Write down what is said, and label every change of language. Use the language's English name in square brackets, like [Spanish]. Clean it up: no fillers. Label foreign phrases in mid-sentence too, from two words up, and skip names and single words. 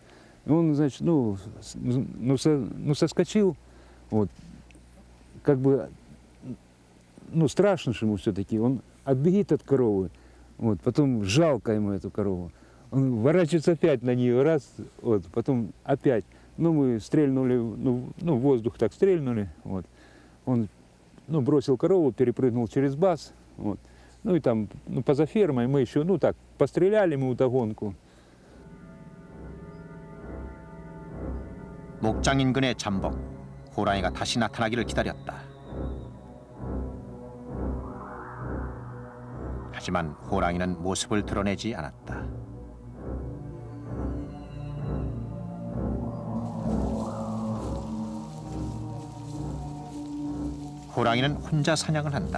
[Russian] Он, значит, ну, соскочил, вот, как бы, ну, страшно же ему все-таки, он отбегит от коровы, вот, потом жалко ему эту корову, он ворачивается опять на нее, раз, вот, потом опять, ну, мы стрельнули, ну, в воздух так стрельнули, вот, он, ну, бросил корову, перепрыгнул через баз, вот, ну, и там, ну, поза фермой мы еще, ну, так, постреляли мы вдогонку. [Korean] 목장 인근의 잠복, 호랑이가 다시 나타나기를 기다렸다. 하지만 호랑이는 모습을 드러내지 않았다. 호랑이는 혼자 사냥을 한다.